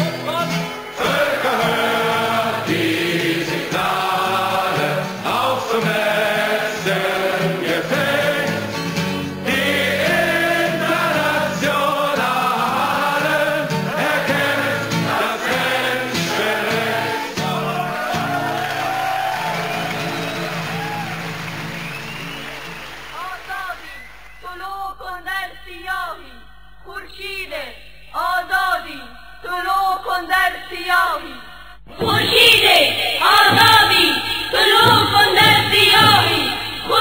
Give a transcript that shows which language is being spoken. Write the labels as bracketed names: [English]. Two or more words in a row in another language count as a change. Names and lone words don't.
[German] Völker, hört die Signale auf zum letzten Gefecht. Die Internationale erkämpft das Menschenrecht. [Persian] آزادی طلوع کن در سیاهی. خورشید آزادی طلوع کن در سیاهی.